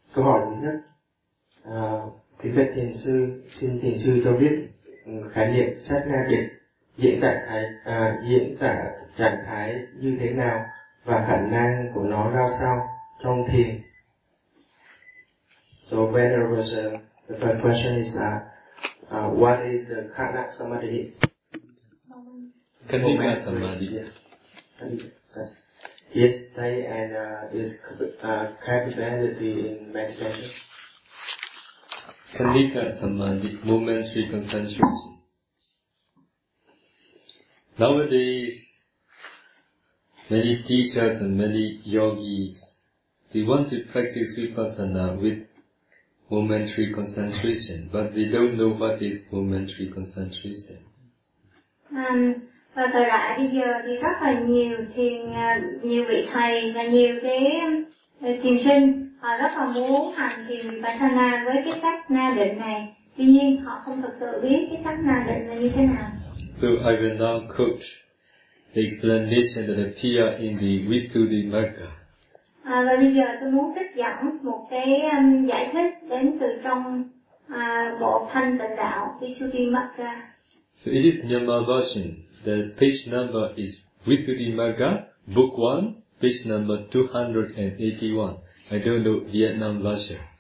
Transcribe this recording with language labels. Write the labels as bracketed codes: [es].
[vi] Câu hỏi thứ nhất, kính bạch thiền sư, xin thiền sư cho biết khái niệm sát na định diễn tả trạng thái như thế nào và khả năng của nó ra sao trong thiền. [en] So the first question is that what is the khana samadhi? Khana samadhi. Yes, they and is capability in meditation. Kandika samadhi, momentary concentration. Nowadays, many teachers and many yogis, they want to practice vipassana with momentary concentration, but they don't know what is momentary concentration. [vi] Và từ lại bây giờ thì rất là nhiều thiền, nhiều vị thầy và nhiều cái thiền sinh họ rất là muốn hành thiền vipassana với cái cách na định này, tuy nhiên họ không thực sự biết cái cách na định là như thế nào. [en] So I will now quote the explanation that appear in the Visuddhimagga. [vi] À, và bây giờ tôi muốn trích dẫn một cái giải thích đến từ trong bộ Thanh Tịnh Đạo Visuddhimagga. [en] So it is Myanmar version. The page number is Visuddhimagga, book 1, page number 281. I don't know Vietnam version.